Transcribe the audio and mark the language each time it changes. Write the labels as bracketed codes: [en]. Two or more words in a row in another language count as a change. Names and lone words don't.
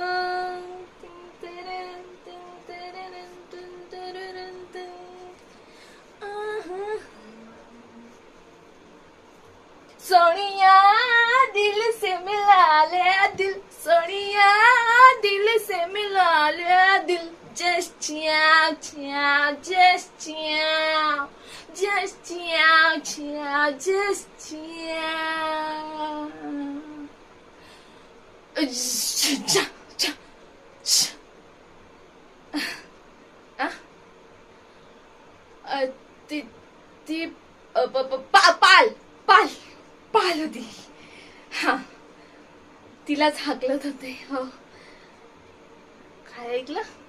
[hi] सोनिया दिल से मिला ले दिल, सोनिया दिल से मिला ले दिल, [it] just ciao ciao, just ciao, just ciao ciao, just ciao. Ciao ciao. [mr] ती ती पाल पाल पाल होती. हा, तिलाच हाकलत होते. हो, काय ऐकलं?